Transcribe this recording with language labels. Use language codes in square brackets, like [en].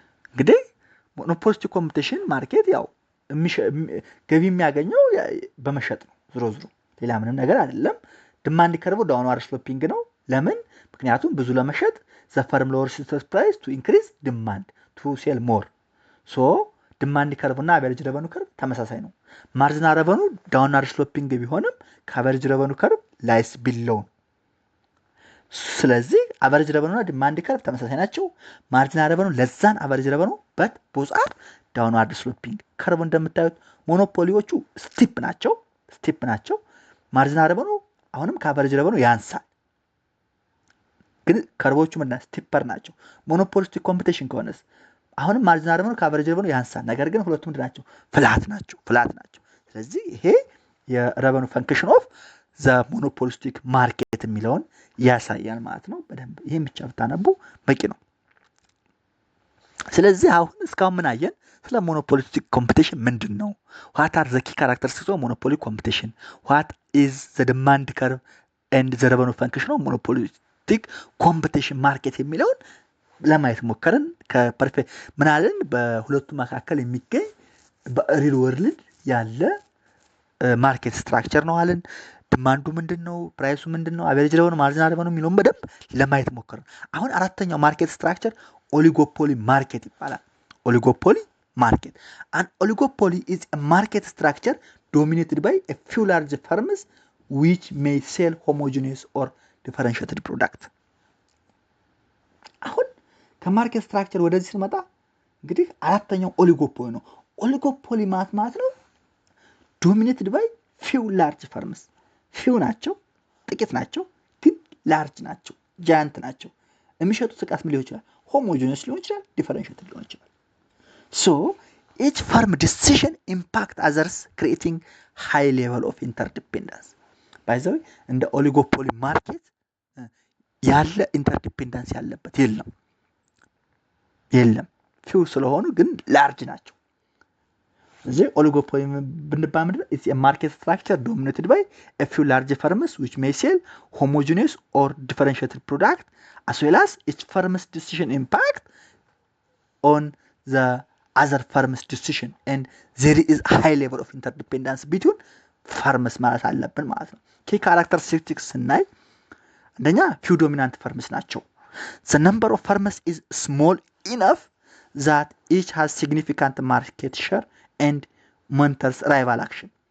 [am] እንግዲህ monopolistic competition ማርኬት ያው ገቢ የሚያገኘው በመሸጥ ነው። ዞሮ ሌላ ምንም ነገር አይደለም። ዲማንድ ከርቭ [en] downward sloping [am] ነው። ለምን? ምክንያቱም ብዙ ለመሸጥ [en] the firm lowers its price to increase demand to sell more. so ዲማንድ ከርቭ እና average revenue curve [am] ተመሳሳይ ነው። [en] marginal revenue downward sloping ቢሆንም average revenue curve lies below. ስለዚህ average revenue [am] እና ዲማንድ ከርቭ ተመሳሳይ ናቸው። [en] marginal revenue ለዛን average revenue but both are downward sloping. [am] ከርቭ እንደምታዩት ሞኖፖሊዎቹ ስቲፕ ናቸው። marginal revenue አሁንም ከaverage revenue ያንሳል። ግን ከርቮቹ ምንና ስቲፐር ናቸው። ሞኖፖሊስቲክ ኮምፒቲሽን ከሆነስ አሁንም marginal revenue ከaverage revenue ያንሳል። ነገር ግን ሁለቱም ምንድናቸው? ፍላት ናቸው። ስለዚህ ይሄ የrevenue function of the monopolistic market የሚለውን ያሳያል ማለት ነው። በደንብ ይሄን ብቻ ብታነቡ በቂ ነው። ስለዚህ አሁን እስካሁን ምን አየን? ስለ monopolistic competition ምንድነው? [en] what are the key characteristics of monopoly competition? what is the demand curve and the revenue function of monopolistic competition market [am] የሚለውን ለማየት ሞከርን። ከፐርፌክት ምናልን በሁለቱ መካከል የሚገኝ በሪል ወርልድ ያለ ማርኬት ስትራክቸር ነው አለን። ዲማንዱ ምንድነው? ፕራይሱ ምንድነው? አቨሬጅ revenue ማርጂናል revenue የሚለውን በደንብ ለማየት ሞከርን። አሁን አራተኛው ማርኬት ስትራክቸር ኦሊጎፖሊ ማርኬት ይባላል። ኦሊጎፖሊ market. [en] An oligopoly is a market structure dominated by a few large firms which may sell homogeneous or differentiated product. [am] አሁን ከማርኬት ስትራክቸር ወደዚህ ስንመጣ እንግዲህ አራተኛው ኦሊጎፖሊ ነው። ኦሊጎፖሊ ማለት ነው [en] dominated by few large firms. [am] few ናቸው፣ ጥቂት ናቸው፣ ግን large ናቸው፣ giant ናቸው። የሚሸጡት ዕቃስ ምን ሊሆን ይችላል? [en] homogeneous [am] ሊሆን ይችላል፣ [en] differentiated ሊሆን ይችላል። So each firm decision impact others, creating high level of interdependence. By the way, in the oligopoly market, [am] ያለ ኢንተርዲፔንደንስ ያለበት የለም። ፊው ስለሆኑ ግን ላርጅ ናቸው። እዚህ oligopoly ብንባል ምንድነው? [en] It's a market structure dominated by a few large firms which may sell homogeneous or differentiated product as well as each firm's decision impact on the other firms decision and there is a high level of interdependence between firms [am] ማለት አለብን ማለት ነው። [en] key characteristics ስናይ አንደኛ few dominant firms ናቸው። the number of firms is small enough that each has significant market share and monitors rival action.